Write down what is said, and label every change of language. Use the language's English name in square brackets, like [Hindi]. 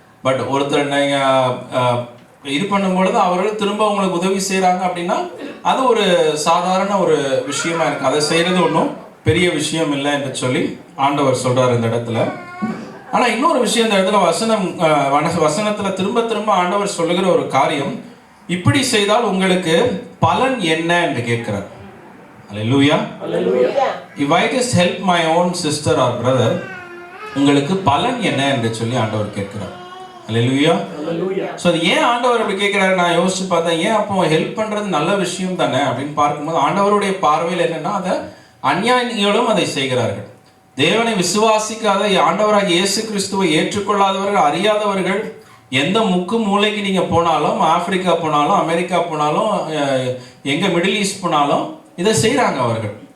[Tamil] But ஒருத்தர் நீங்க இது பண்ணும் பொழுது அவர்கள் திரும்ப உங்களுக்கு உதவி செய்யறாங்க அப்படின்னா அது ஒரு சாதாரண ஒரு விஷயமா இருக்கு. அதை செய்யறது ஒன்றும் பெரிய விஷயம் இல்லை என்று சொல்லி ஆண்டவர் சொல்றாரு இந்த இடத்துல. ஆனா இன்னொரு விஷயம் இந்த இடத்துல வசனத்துல திரும்ப திரும்ப ஆண்டவர் சொல்லுகிற ஒரு காரியம், இப்படி செய்தால் உங்களுக்கு பலன் என்ன என்று கேட்கிறார். [English] Hallelujah. If I just help my own sister or brother, [Tamil] உங்களுக்கு பலன் என்ன என்று சொல்லி ஆண்டவர் கேட்கிறார். [English] Hallelujah. [Tamil] So ஏன் ஆண்டவர் அப்படி கேட்கிறாரு? நான் யோசிச்சு பார்த்தேன், ஏன் அப்போ ஹெல்ப் பண்றது நல்ல விஷயம் தானே அப்படின்னு பார்க்கும்போது ஆண்டவருடைய பார்வையில் என்னன்னா, அதை அந்நியர்களும் அதை செய்கிறார்கள். தேவனை விசுவாசிக்காத, ஆண்டவராகிய இயேசு கிறிஸ்துவை ஏற்றுக்கொள்ளாதவர்கள், அறியாதவர்கள், எந்த முக்கு மூலைக்கு நீங்க போனாலும், ஆப்பிரிக்கா போனாலும், அமெரிக்கா போனாலும், எங்க மிடில் ஈஸ்ட் போனாலும் இதை செய்யறாங்க அவர்கள்.